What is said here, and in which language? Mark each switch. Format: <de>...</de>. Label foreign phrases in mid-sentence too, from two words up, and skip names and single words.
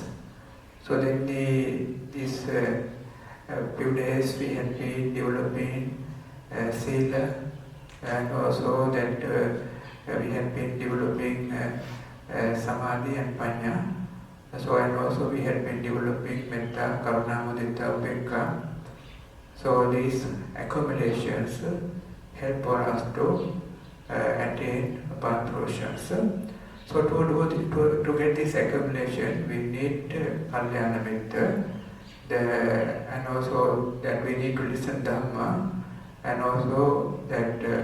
<en>So then these few days we had been developing sila, and also that we had been developing samadhi and panya. So and also we had been developing</en> <pi>metta, karuna, mudita, upekka.</pi> <en>So these accumulations help for us to attain path portions. So to get this accumulation, we need</en> <pi>kalyana mitta,</pi> <en>and also that we need to listen Dhamma, and also that</en>